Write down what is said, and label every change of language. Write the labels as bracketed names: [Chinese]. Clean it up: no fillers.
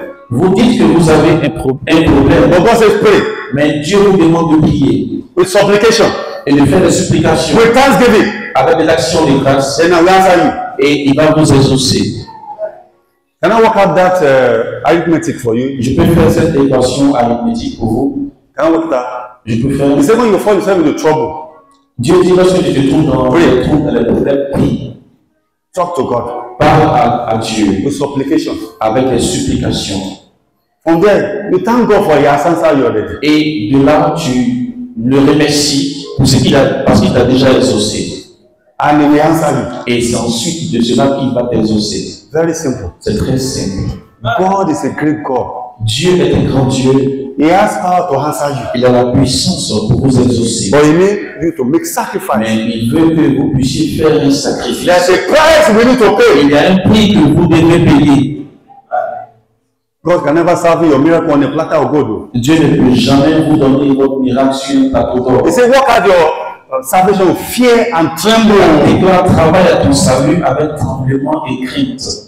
[French] Vous dites que vous avez un problème, [English] but God says pray [French] mais Dieu vous demande de prier [English] with supplication, [French] et de faire des supplications [English] with thanksgiving, [French] avec de l'action de grâce [English] and I will answer you. [French] et il va vous exaucer. [English] Can I work out that arithmetic for you? [French] Je peux faire cette équation arithmétique pour vous. [English] Can I work that? [French] Je peux faire. [English] He said when you find yourself into trouble, [French] Dieu dit lorsque tu te trouves dans les troubles, dans les problèmes, prie. [English] talk to God [French] Parle à Dieu [English] with supplication. [French] avec les supplications. [English] From there, you thank God for He has answered you already. [French] Et de là, tu le remercies pour ce qu'il a, parce qu'il t'a déjà exaucé. [English] And He will answer you. [French] Et c'est ensuite de cela qu'il va t'exaucer. [English] Very simple. [French] C'est très simple. [English] God is a great God. [French] Dieu est un grand Dieu. [English] He has power to answer you. [French] Il a la puissance pour vous exaucer. [English] But He needs you to make sacrifice. [French] Mais il veut que vous puissiez faire un sacrifice. [English] There's a price we need to pay. [French] Il y a un prix que vous devez payer. [English] God can never serve you your miracle on a platter of gold. [French] Dieu ne peut jamais vous donner votre miracle sur un plateau d'or. [English] He said, work out your salvation with fear and tremble. [French] Et toi, travaille à ton salut avec tremblement et crainte.